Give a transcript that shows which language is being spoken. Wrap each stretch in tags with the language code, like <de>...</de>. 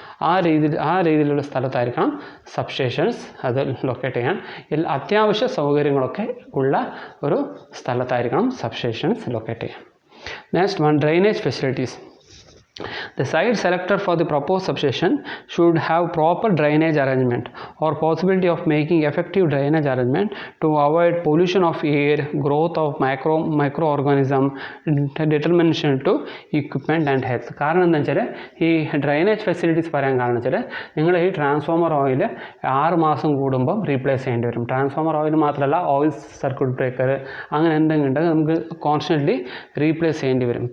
<ml>ആ രീതിയിലുള്ള സ്ഥലത്തായിരിക്കണം സബ്സ്റ്റേഷൻസ് അത് ലൊക്കേറ്റ് ചെയ്യാൻ. അത്യാവശ്യ സൗകര്യങ്ങളൊക്കെ ഉള്ള ഒരു സ്ഥലത്തായിരിക്കണം സബ്സ്റ്റേഷൻസ് ലൊക്കേറ്റ് ചെയ്യാൻ.</ml> <en>Next one, drainage facilities. The site selected for the proposed substation should have proper drainage arrangement or possibility of making effective drainage arrangement to avoid pollution of air, growth of microorganism, determination to equipment and health.</en> <ml>കാരണം എന്താ വെച്ചാൽ ഈ drainage facilities പറയാൻ കാരണം വെച്ചാൽ നിങ്ങൾ ഈ transformer oil 6 മാസം കൂടുമ്പം റീപ്ലേസ് ചെയ്യേണ്ടി വരും. ട്രാൻസ്ഫോമർ ഓയിൽ മാത്രമല്ല, ഓയിൽ സർക്യൂട്ട് ബ്രേക്കർ അങ്ങനെ എന്തെങ്കിലും ഉണ്ടെങ്കിൽ നമുക്ക് കോൺസ്റ്റൻ്റ്ലി റീപ്ലേസ് ചെയ്യേണ്ടി വരും.</ml>